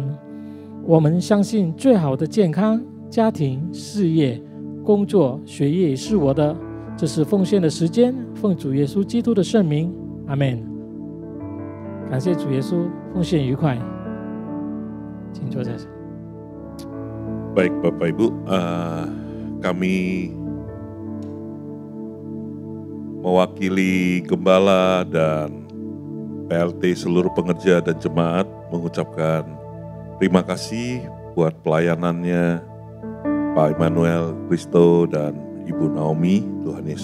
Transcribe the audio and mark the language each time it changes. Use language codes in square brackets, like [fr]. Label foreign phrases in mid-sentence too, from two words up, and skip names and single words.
[zh] 我们相信最好的健康、家庭、事业、工作、学业是我的。这是奉献的时间，奉主耶稣基督的圣名，阿们。感谢主耶稣，奉献愉快，请坐下。 [id] Baik Bapak Ibu, kami mewakili Gembala dan PLT seluruh pengerja dan jemaat mengucapkan terima kasih buat pelayanannya Pak Emmanuel, Kristo, dan Ibu Naomi.